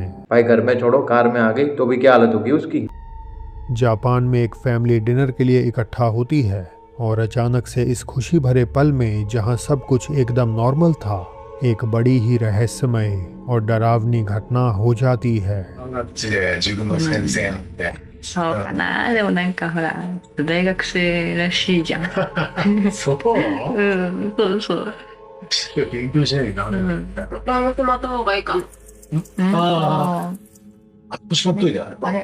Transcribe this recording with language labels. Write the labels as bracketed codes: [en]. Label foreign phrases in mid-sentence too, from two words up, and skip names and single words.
[hi] भाई घर में छोड़ो, कार में आ गई तो भी क्या हालत होगी उसकी। जापान में एक फैमिली डिनर के लिए इकट्ठा होती है और अचानक से इस खुशी भरे पल में जहां सब कुछ एकदम नॉर्मल था, एक बड़ी ही रहस्यमय और डरावनी घटना हो जाती है। [ja] 自分の先生なんて。そうかな。でもなんかほら、大学生らしいじゃん。そう。うん、そうそう。勉強しないとダメなんだ。バームまった方がいいか。ああ。しまっといてあれば。